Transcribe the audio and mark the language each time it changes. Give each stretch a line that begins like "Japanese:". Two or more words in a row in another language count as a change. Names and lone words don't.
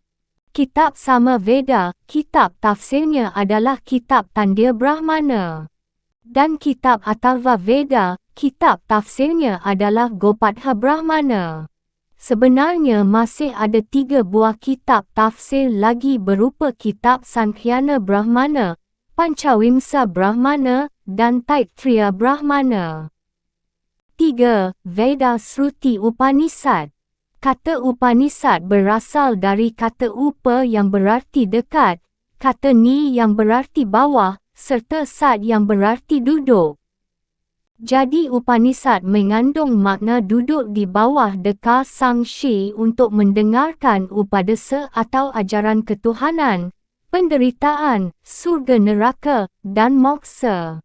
Indonesian: Kitab Sama Veda, kitab tafsirnya adalah kitab Tandya Brahmana. Dan kitab Atharva Veda, kitab tafsirnya adalah Gopatha Brahmana. Sebenarnya masih ada 3 buah kitab tafsir lagi berupa kitab Sankhyana Brahmana, Pancawimsa Brahmana, dan Taittiriya Brahmana. 3. Veda Shruti Upanishad. Kata Upanishad berasal dari kata Upa yang berarti dekat, kata Ni yang berarti bawah, serta Sad yang berarti duduk. Jadi Upanishad mengandung makna duduk di bawah dekar Sang Shi untuk mendengarkan upadesa atau ajaran ketuhanan, penderitaan, surga neraka, dan moksa.